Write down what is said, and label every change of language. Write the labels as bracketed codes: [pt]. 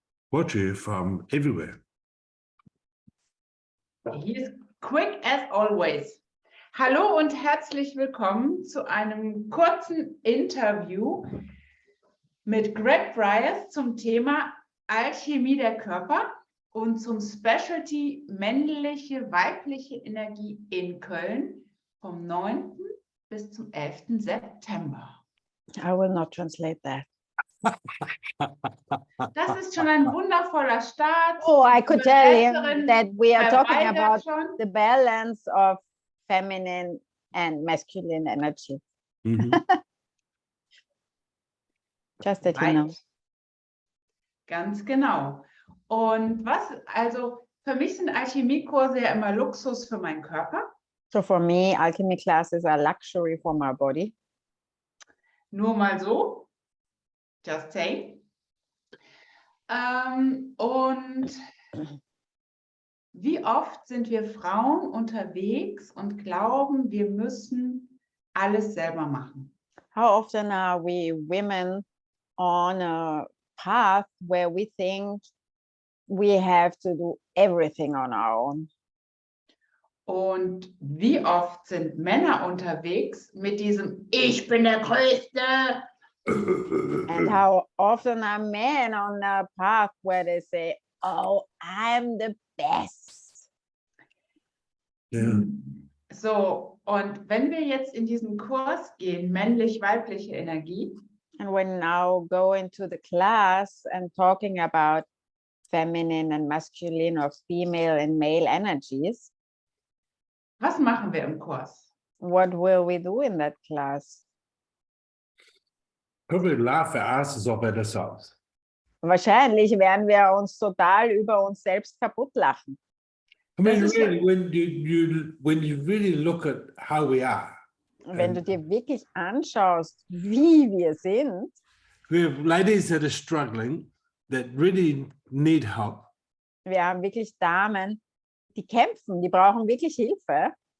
[en] Watch you from everywhere. He is quick as always. [de] Hallo und herzlich willkommen zu einem kurzen Interview mit Greg Bryce zum Thema Alchemie der Körper und zum Specialty männliche, weibliche Energie in Köln vom 9. bis zum 11. September. [en] I will not translate that. [de] Das ist schon ein wundervoller Start. [en] Oh, I could tell him that we are talking [de] erweitert [en] about [de] schon. [en] the balance of feminine and masculine energy. Mhm. Just that you know. Right. [de] Ganz genau. Und also für mich sind Alchemiekurse ja immer Luxus für meinen Körper. [en] So for me, alchemy classes are luxury for my body. [de] Nur mal so. [en] Just saying. [de] Und wie oft sind wir Frauen unterwegs und glauben, wir müssen alles selber machen? [en] How often are we women on a path where we think we have to do everything on our own? [de] Und wie oft sind Männer unterwegs mit diesem Ich bin der Größte? [en] And how often are men on a path where they say, oh, I'm the best. Yeah. [de] So, und wenn wir jetzt in diesen Kurs gehen, männlich-weibliche Energie, [en] And we're now going to the class and talking about feminine and masculine or female and male energies. [de] was machen wir im Kurs? [en] What will we do in that class? Probably laugh our asses off at ourselves. [de] Wahrscheinlich werden wir uns total über uns selbst kaputt lachen. [en] I mean, [de] Das ist [en] really, when you really look at how we are, [de] Wenn du dir wirklich anschaust, wie wir sind, [en] we have ladies that are struggling, that really need help. [de] wir haben wirklich Damen, die kämpfen, die brauchen wirklich Hilfe.